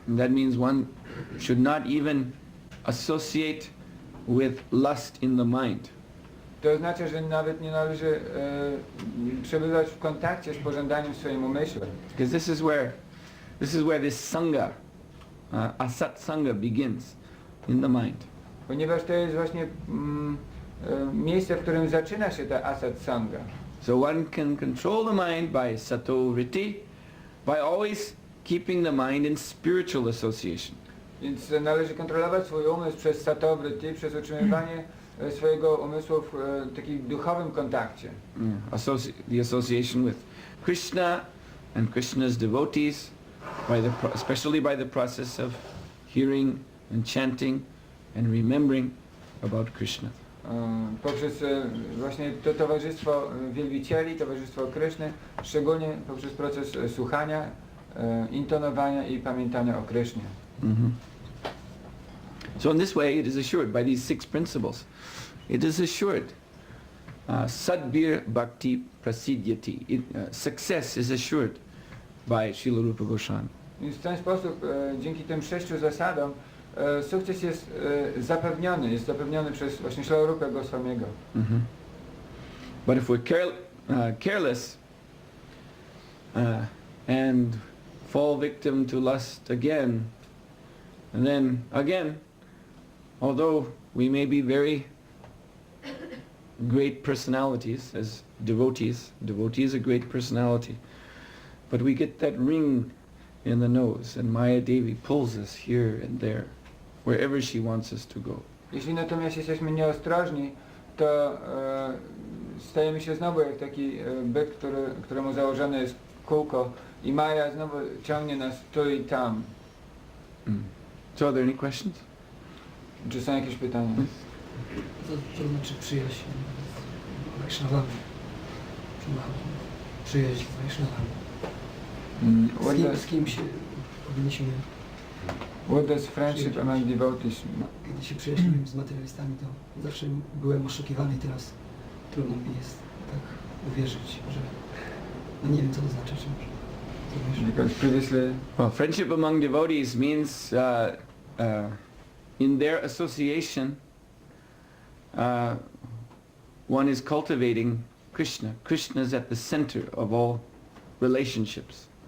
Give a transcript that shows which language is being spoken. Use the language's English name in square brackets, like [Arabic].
[English] That means one should not even associate with lust in the mind. [Polish] To oznacza, że nawet nie należy przebywać w kontakcie z pożądaniem w swoim umyśle. [English] Because this is where this sangha, asat sangha begins in the mind. [Polish] Ponieważ to jest właśnie miejsce, w którym zaczyna się ta asat sangha. [English] So one can control the mind by sato vritti, by always keeping the mind in spiritual association. [Polish] Więc należy kontrolować swój umysł przez sato vritti, przez utrzymywanie swojego umysłu w takim duchowym kontakcie. [English] The association with Krishna and Krishna's devotees, especially by the process of hearing and chanting and remembering about Krishna. [Polish] Poprzez właśnie to towarzystwo wielbicieli, towarzystwo Kryszny, szczególnie poprzez proces słuchania, intonowania i pamiętania o Krysznie. [English] So in this way it is assured by these 6 principles. It is assured sadbir bhakti prasidyati. Success is assured by Srila Rupa Goswami. [Polish] Więc w ten sposób, dzięki tym 6 zasadom, sukces jest zapewniony przez właśnie Śrīla Rupa Goswamiego. [English] But if we're careless and fall victim to lust again, and then again, although we may be very great personalities as devotees, devotee is a great personality, but we get that ring in the nose and Maya Devi pulls us here and there, wherever she wants us to go. [Polish] Jeśli natomiast jesteśmy nieostrożni, to stajemy się znowu jak taki byk, któremu założone jest kółko i Maja znowu ciągnie nas tu i tam. [English] So are there any questions? [Polish] Czy są jakieś pytania? To znaczy przyjaźń z Vaishnavami. Przyjaźń z Vaishnavami. Z kim się powinniśmy... [English] What does friendship among devotees? [Polish] Kiedy się przyjaźniłem z materialistami, to zawsze byłem oszukiwany i teraz trudno mi jest tak uwierzyć, że... No nie wiem, co to znaczy, czy może... [English] Because previously... Well, friendship among devotees means in their association one is cultivating Krishna. Krishna is at the center of all relationships.